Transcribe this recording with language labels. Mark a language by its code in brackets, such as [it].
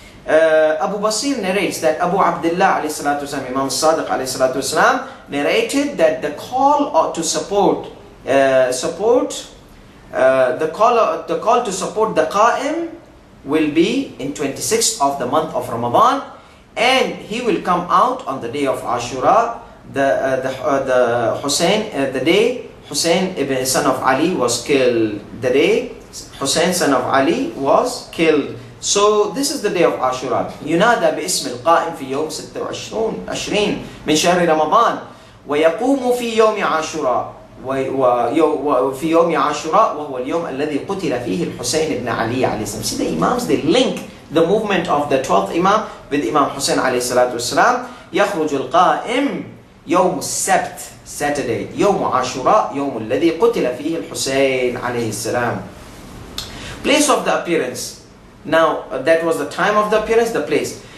[en] Abu Basir narrates that Abu Abdullah alayhi salatu wasalam, Imam Sadiq alayhi salatu wasalam, narrated that the call to support the call to support the Qa'im will be in 26th of the month of Ramadan, and he will come out on the day of Ashura. The Hussein, the day Hussein ibn son of Ali was killed. The day Hussein son of Ali was killed. So this is the day of Ashura. [ar] ينادى باسم القائم في يوم 26 من شهر رمضان ويقوم في يوم عاشوراء وفي يوم عاشوراء وهو اليوم الذي قتل فيه الحسين بن علي عليه السلام. [en] See, the Imams, they link the movement of the 12th Imam with Imam Hussein [ar] عليه الصلاة والسلام. يخرج القائم يوم السبت, Saturday, يوم عاشوراء يوم الذي قتل فيه الحسين عليه السلام. [en] Place of the appearance. Now that was the time of the appearance, the place.